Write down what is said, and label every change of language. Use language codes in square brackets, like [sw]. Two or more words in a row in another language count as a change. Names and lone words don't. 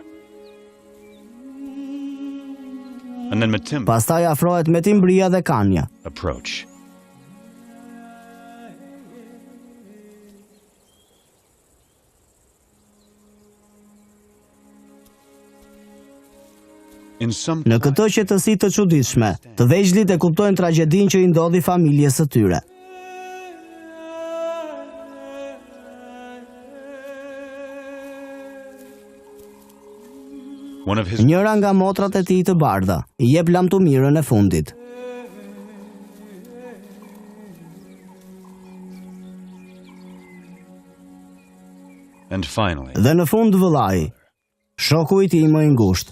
[en] and then Matimba [sq] Pastaj afrohet me Timbria dhe Kanja. [en] approach. In some [sq] Në këtë qetësi të çuditshme, të vegjëlit e kuptojnë tragjedinë që i ndodhi familjes së tyre. [en] one of his [sq] Njëra nga motrat e tij të bardha i jep lamtumirën e fundit. [en] and finally [sq] Dhe në fund vëllai, shoku i tij më i ngushtë.